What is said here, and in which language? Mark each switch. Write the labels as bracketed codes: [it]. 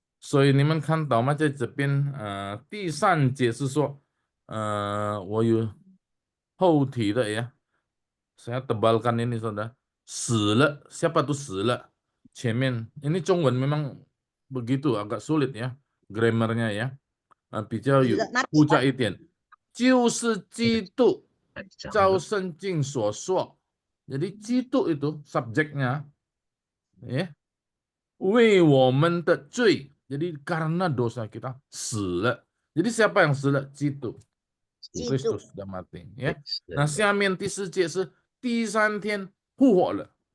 [zh] 所以你们看到吗？在这边，第3节是说，我有后提的ya. [id] Saya tebalkan ini saudara. [zh] 死了, [id] siapa tuh 死了? [zh] 前面, [id] ini Zhongwen memang begitu, agak sulit ya, grammarnya ya. [zh] 比较有复杂一点。就是基督照圣经所说. [id] Jadi 基督 itu subjeknya, ya. [zh] 为我们的罪, [id] jadi karena dosa kita [zh] 死了. [id] Jadi siapa yang 死了? 基督.Kristus sudah mati, ya. [zh] Nah, 下面第4节是第3天复活了.